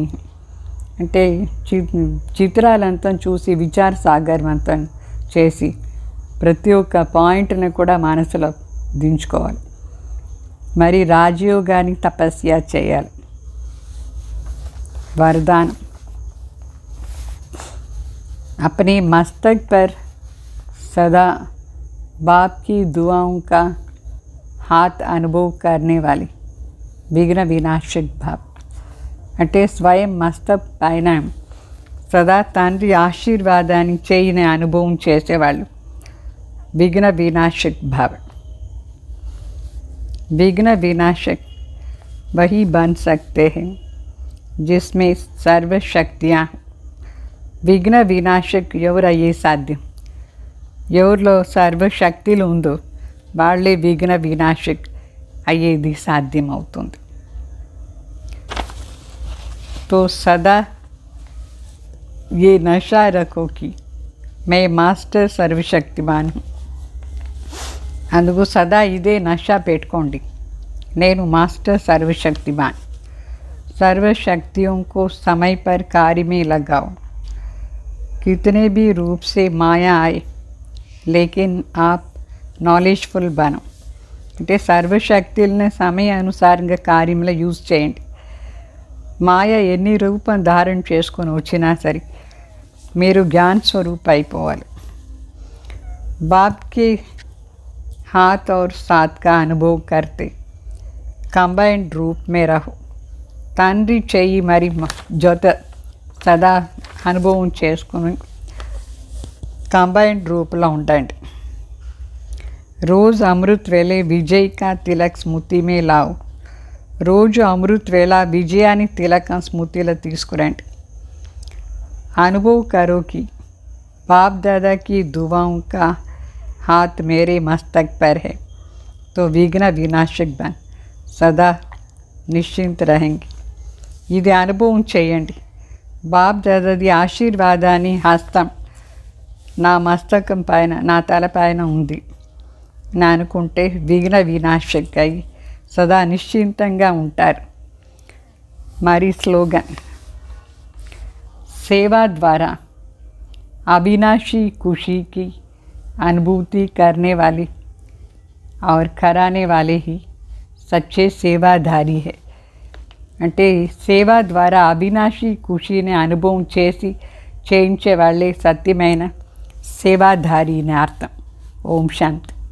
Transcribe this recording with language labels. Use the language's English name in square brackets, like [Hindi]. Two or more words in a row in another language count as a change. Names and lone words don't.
[Telugu] అంటే చిత్రాలంతా చూసి విచార సాగర్ మంథన్ చేసి ప్రతి ఒక్క పాయింట్ని కూడా మనసులో దించుకోవాలి. మరి రాజయోగాన్ని తపస్య చేయాలి. [Hindi] वरदान, अपने मस्तक पर सदा बाप की दुआओं का हाथ अनुभव करने वाली विघ्न विनाशक भाव. [Telugu] అంటే స్వయం మస్తక్ పైన సదా తండ్రి ఆశీర్వాదాన్ని చేయని అనుభవం చేసేవాళ్ళు విఘ్న వినాశక్ భావ. [Hindi] विघ्न विनाशक वही बन सकते हैं जिसमें सर्व शक्तियाँ. [Telugu] విఘ్న వినాశక్ ఎవరయ్యే సాధ్యం, ఎవరిలో సర్వశక్తులు ఉందో వాళ్ళే విఘ్న వినాశక్ అయ్యేది సాధ్యం అవుతుంది. [Hindi] तो सदा ये नशा रखो कि मैं मास्टर सर्वशक्तिमान हूँ. [Telugu] అందుకు సదా ఇదే నషా పెట్టుకోండి, నేను మాస్టర్ సర్వశక్తిమాన్. [Hindi] सर्व शक्तियों को समय पर कार्य में लगाओ. कितने भी रूप से माया आए लेकिन आप नॉलेजफुल बनं. [Telugu] అంటే సర్వశక్తుల్ని సమయానుసారంగా కార్యంలో యూజ్ చేయండి. మాయ ఎన్ని రూపం ధారణ చేసుకొని వచ్చినా సరే మీరు జ్ఞాన స్వరూప్ అయిపోవాలి. [Hindi] బాప్ के हाथ और साथ का अनुभव करते कंबाइंड रूप में रहो. [Telugu] తండ్రి చెయ్యి మరి జొత సదా అనుభవం చేసుకుని కంబైన్డ్ రూపంలో ఉండండి. [Hindi] रोज अमृत वेले विजय का तिलक स्मृति में लाओ. [Telugu] రోజు అమృత్ వేళ విజయాన్ని తిలకం స్మృతిలో తీసుకురండి. [Hindi] अनुभव करो कि बाप दादा की दुआओं का हाथ मेरे मस्तक पर है तो विघ्न विनाशक बन सदा निश्चिंत रहेंगे. [Telugu] ఇది అనుభవం చేయండి. బాప్ దాదాది ఆశీర్వాదాన్ని హస్తం నా మస్తకం పైన, నా తల పైన ఉంది అని అనుకుంటే విఘ్న వినాశక్ అయి సదా నిశ్చింతంగా ఉంటారు. మరి స్లోగన్, [Hindi] सेवा द्वारा अविनाशी खुशी की अनुभूति करने वाले और कराने वाले ही सच्चे सेवाधारी है. [Telugu] అంటే సేవ ద్వారా అవినాశి ఖుషిని అనుభవం చేయించే వాళ్ళే సత్యమైన సేవాధారి అని అర్థం. ఓం శాంతి.